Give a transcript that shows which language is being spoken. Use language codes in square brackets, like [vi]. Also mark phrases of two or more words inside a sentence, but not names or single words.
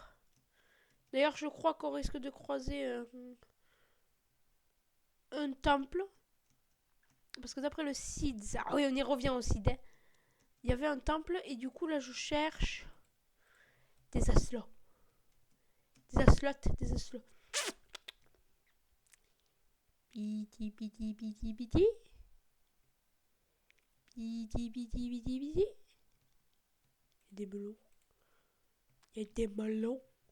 [fr] D'ailleurs, je crois qu'on risque de croiser un temple. Parce que d'après le Cid, ah oui, on y revient au Cid. Hein. Il y avait un temple et du coup là je cherche des aslots. Des aslots, des aslots. Piti piti piti piti. Piti piti piti piti. Il y a des melons. Il y a des melons.